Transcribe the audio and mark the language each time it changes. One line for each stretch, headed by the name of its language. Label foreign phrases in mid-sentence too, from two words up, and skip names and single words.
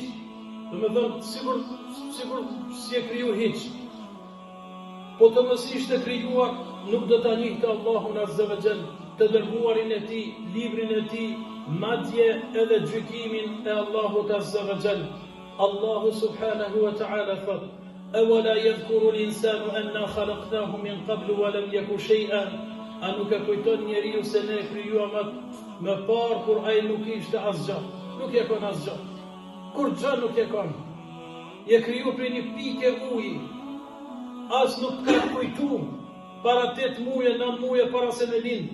Albanian: Do me thënë sigur si e kriju hiç. Po të mos ishte krijuar, nuk do ta njihte Allahun
Arabic: عز وجل,
Albanian: të dërguarin e Tij, librin e Tij, madje edhe gjykimin e Allahut
Arabic: عز وجل. الله سبحانه وتعالى thot: "أولا يذكر الإنسان أنا خلقناه من قبل ولم يك شيئا."
Albanian: A nuk e kujton njeriu se ne e krijuam më parë kur ai nuk ishte asgjë. Nuk e kon asgjë. Kur gjë nuk e kon. Je kriju për një pikë uji. As nuk ka kujtu para 8 muaj, 9 muaj para se me lind.